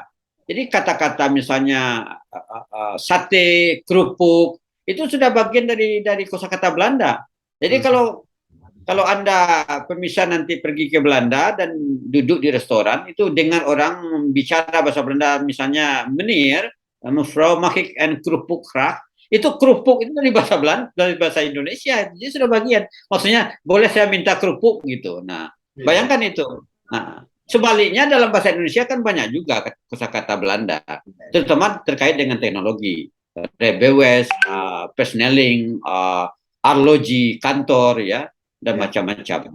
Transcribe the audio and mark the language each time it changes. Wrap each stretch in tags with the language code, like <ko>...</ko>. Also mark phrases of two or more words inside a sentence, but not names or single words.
<id>Jadi kata-kata misalnya sate, kerupuk itu sudah bagian dari kosakata Belanda. Jadi kalau Anda pemirsa nanti pergi ke Belanda dan duduk di restoran itu dengan orang bicara bahasa Belanda, misalnya</id> <nl>meneer, mevrouw mag ik een kerupuk graag.</nl> <id>Itu kerupuk itu dari bahasa Belanda, dari bahasa Indonesia, jadi sudah bagian. Maksudnya boleh saya minta kerupuk gitu. Nah, bayangkan itu. Nah, sebaliknya dalam bahasa Indonesia kan banyak juga kosakata Belanda, terutama terkait dengan teknologi, rebewes, persneling, arloji, kantor ya, dan macam-macam.</id>